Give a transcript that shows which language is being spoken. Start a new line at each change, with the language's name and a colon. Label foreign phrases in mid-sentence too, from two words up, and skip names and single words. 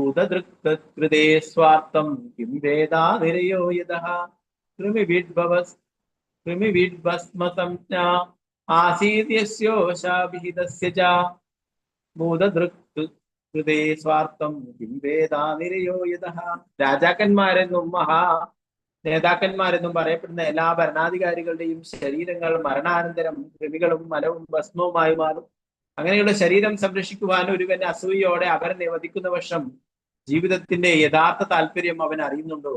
Sanskrit: ഭൂതദൃക്തൃതേ സ്വാർത്ഥം കിം വേദാ നിരയോ യതഃ കൃമിവിഡ്ഭവസ് कृमिविद्भस्मसंज्ञा आसीत् यस्योशाभिहितस्य च ഭൂതദൃക് ഹൃദേ സ്വാർത്ഥം കിം വേദാ നിരയോ യതഃ.
Malayalam: രാജാക്കന്മാരെന്നും നേതാക്കന്മാരെന്നും പറയപ്പെടുന്ന എല്ലാ ഭരണാധികാരികളുടെയും ശരീരങ്ങൾ മരണാനന്തരം കൃമികളും മലവും ഭസ്മവുമായി മാറും. അങ്ങനെയുള്ള ശരീരം സംരക്ഷിക്കുവാൻ ഒരുവൻ അസൂയയോടെ അവരെ വധിക്കുന്ന പക്ഷം ജീവിതത്തിന്റെ യഥാർത്ഥ താല്പര്യം അവൻ അറിയുന്നുണ്ടോ?